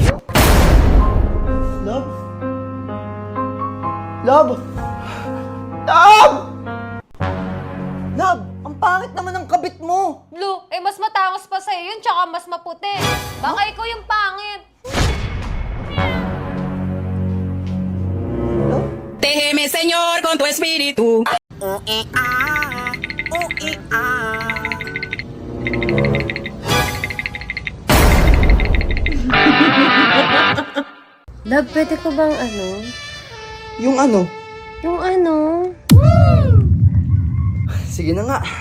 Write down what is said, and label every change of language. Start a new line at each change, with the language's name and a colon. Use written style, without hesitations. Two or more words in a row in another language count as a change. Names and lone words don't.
Filipino: Love? Love? Love! Love, ang pangit naman ng kabit mo. Blue, eh mas matangos pa sa'yo yun, tsaka mas maputi. Baka ikaw yung pangit. Love?
Spanish: Déjeme, Señor, con tu espíritu.
Filipino: Love, pwede ko bang ano? Yung ano? Yung ano? Sige na nga.